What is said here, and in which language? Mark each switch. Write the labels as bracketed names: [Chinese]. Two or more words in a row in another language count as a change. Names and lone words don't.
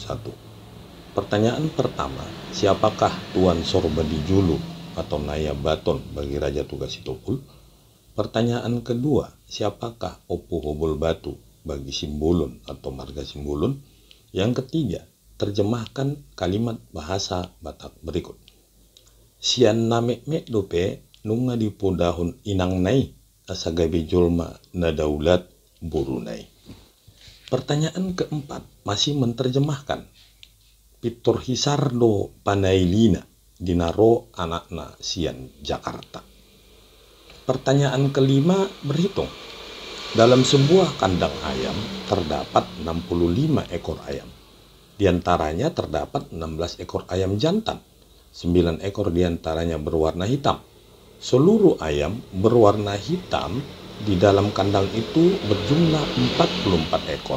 [Indonesian] Pertanyaan pertama, siapakah Tuan Sorbadi Julu atau Naya Baton bagi Raja Tugas Sitompul? Pertanyaan kedua, siapakah Opu Hobol Batu bagi Simbolon atau marga Simbolon? Yang ketiga, terjemahkan kalimat bahasa Batak berikut. [Batak Toba] Sian namek mek dope nunga di podahun inang nai asagabe jolma nadaulat burunai. [Indonesian] Pertanyaan keempat masih menerjemahkan. [Batak Toba] Pitur hisardo panailina dinaro anakna sian Jakarta. [Indonesian] Pertanyaan kelima berhitung. Dalam sebuah kandang ayam terdapat 65 ekor ayam. Di antaranya terdapat 16 ekor ayam jantan. 9 ekor diantaranya berwarna hitam. Seluruh ayam berwarna hitam di dalam kandang itu berjumlah 44 ekor.